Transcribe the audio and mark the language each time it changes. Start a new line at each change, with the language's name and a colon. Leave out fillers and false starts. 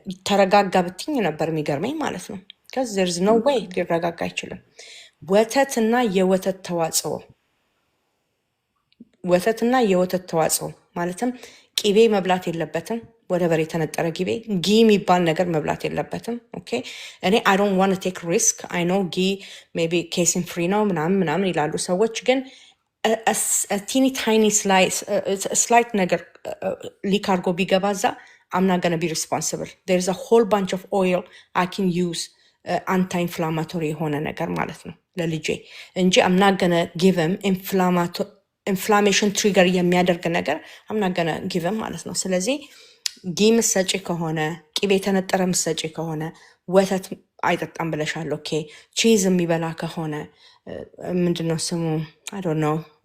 Amharic: ተረጋጋ ብትኝ ነበር የሚገርመኝ ማለት ነው።
English: because there is no way
Amharic: ሊረጋጋ አይችልም። ወተትና የወተት ተዋጽኦ ማለትም ቂቤ መብላት የለበትም። ወደ በር የተነጠረ ጊቤ ጊ የሚባል ነገር መብላት የለበትም። ኦኬ እኔ
English: I don't want to take risk. I know ጊ maybe casein free
Amharic: ነው ምናምን ይላሉ ሰዎች ግን
English: a teeny tiny slight
Amharic: ነገር ሊክ አድርጎ ቢገባ እዛ
English: I'm not going to be responsible. There is a whole bunch of oil I can use anti-inflammatory
Amharic: የሆነ ነገር ማለት ነው ለልጄ እንጂ
English: I'm not going to give him inflammation trigger
Amharic: የሚያደርግ ነገር
English: I'm not going to give him
Amharic: ማለት ነው። ስለዚህ ጊ ምሰጪ ከሆነ ቂቤ የተነጠረ ምሰጪ ከሆነ ወተት አይጠጣም ብለሻል። ኦኬ ቺዝ የሚበላ ከሆነ ምንድነው ስሙ
English: I don't know